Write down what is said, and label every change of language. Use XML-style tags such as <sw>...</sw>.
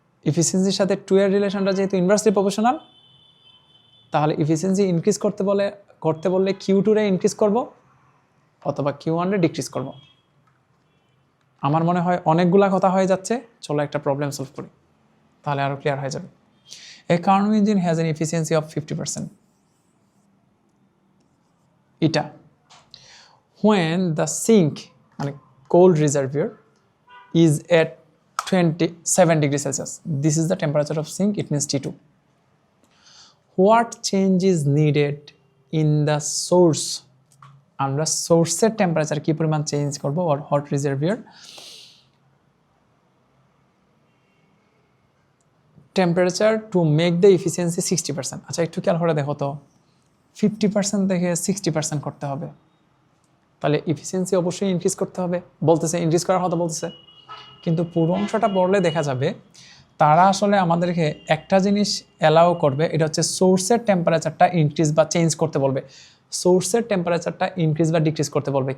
<bn>ইফিসিয়েন্সির সাথে 2 এর রিলেশনটা যেহেতু ইনভার্সলি প্রপোর্শনাল, তাহলে ইফিসিয়েন্সি ইনক্রিজ করতে বললে Q2 রে ইনক্রিজ করব অথবা Q1 রে ডিক্রিজ করব। আমার মনে হয় অনেকগুলা কথা হয়ে যাচ্ছে, চলো একটা প্রবলেম সলভ করি, তাহলে আরও ক্লিয়ার হয়ে যাবে।</bn> <en>A Carnot engine has an efficiency of 50%.</en> <bn>এটা</bn> <en>when the sink,</en> <bn>মানে</bn> <en>cold reservoir, is at 27 degrees Celsius. This is the temperature of sink, it means T2. What change is needed in the source?</en> <bn>আমরা সোর্সের temperature কি পরিমাণ change করব,</bn> <en>or hot reservoir temperature to make the efficiency 60%.</en> <bn>আচ্ছা, একটু খেয়াল করে দেখো তো, 50% থেকে 60% করতে হবে, তাহলে ইফিসিয়েন্সি অবশ্যই ইনক্রিজ করতে হবে বলতেছে, ইনক্রিজ করার কথা বলতেছে। কিন্তু পুরো অংশটা পড়লে দেখা যাবে তারা আসলে আমাদেরকে একটা জিনিস অ্যালাউ করবে, এটা হচ্ছে সোর্সের টেম্পারেচারটা ইনক্রিজ বা চেঞ্জ করতে বলবে, সোর্সের টেম্পারেচারটা ইনক্রিজ বা ডিক্রিজ করতে বলবে।</bn>